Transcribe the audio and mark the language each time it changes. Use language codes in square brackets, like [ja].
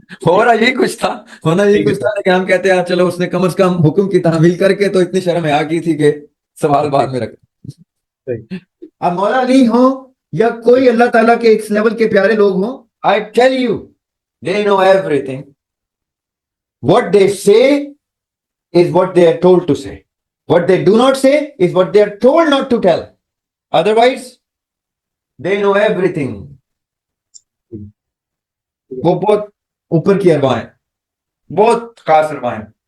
[ur] ہو رہا یہی کچھ تھا، ہونا یہی کچھ تھا، لیکن ہم کہتے ہیں چلو اس نے کم از کم حکم کی تعمیل کر کے تو اتنی شرم حیا کی تھی کہ سوال بعد میں رکھ. اب مولا علی ہوں یا کوئی اللہ تعالیٰ کے اس لیول کے پیارے لوگ ہوں، [en] I tell you they know everything. What they say is what they are told to say. What they do not say is what they are told not to tell. Otherwise they know everything. [ur] وہ بہت اوپر کی ارواح ہیں، بہت خاص ارواح ہیں.